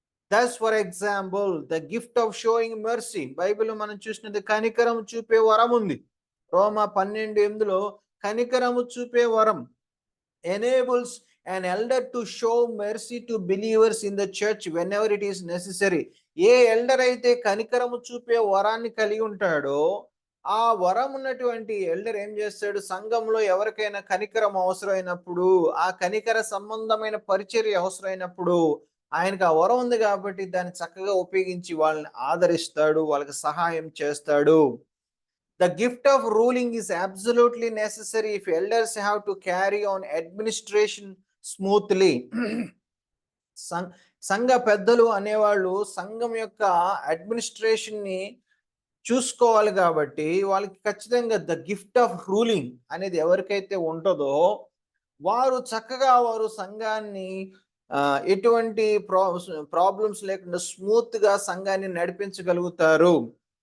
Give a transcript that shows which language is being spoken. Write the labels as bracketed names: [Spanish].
[English] Thus for example the gift of showing mercy. [Telugu] Bible మనం చూసినది కనికరం చూపే వరం ఉంది. రోమా 12:8లో కనికరము చూపే వరం [English] enables an elder to show mercy to believers in the church whenever it is necessary. [Telugu] ఏ elder అయితే కనికరము చూపే వరాన్ని కలిగి ఉంటాడో, ఆ వరం ఉన్నటువంటి ఎల్డర్ ఏం చేస్తాడు, సంఘంలో ఎవరికైనా కనికరం అవసరమైనప్పుడు, ఆ కనికర సంబంధమైన పరిచర్య అవసరమైనప్పుడు, ఆయనకు ఆ వరం ఉంది కాబట్టి దాన్ని చక్కగా ఉపయోగించి వాళ్ళని ఆదరిస్తాడు, వాళ్ళకి సహాయం చేస్తాడు. [English] The gift of ruling is absolutely necessary if elders have to carry on administration smoothly. [Telugu] సంఘ పెద్దలు అనేవాళ్ళు సంఘం యొక్క అడ్మినిస్ట్రేషన్ ని చూసుకోవాలి కాబట్టి వాళ్ళకి ఖచ్చితంగా [English] the gift of ruling [Telugu] అనేది ఎవరికైతే ఉంటుందో వారు చక్కగా వారు సంఘాన్ని ఎటువంటి ప్రాబ్లమ్స్ లేకుండా స్మూత్ గా సంఘాన్ని నడిపించగలుగుతారు.